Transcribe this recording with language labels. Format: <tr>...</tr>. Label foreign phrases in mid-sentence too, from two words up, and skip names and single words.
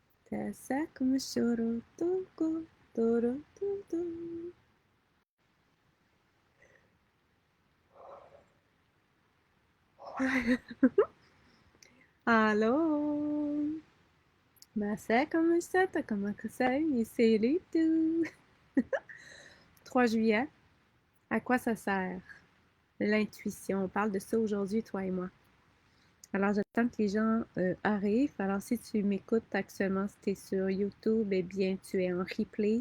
<fr>Tasaku shoro toko toro toto. Allô? Masaka Musata Kamakusai, c'est les tout. 3 juillet, à quoi ça sert? L'intuition. On parle de ça aujourd'hui, toi et moi. Alors, j'attends que les gens arrivent. Alors, si tu m'écoutes actuellement, si tu es sur YouTube, eh bien, tu es en replay.</fr>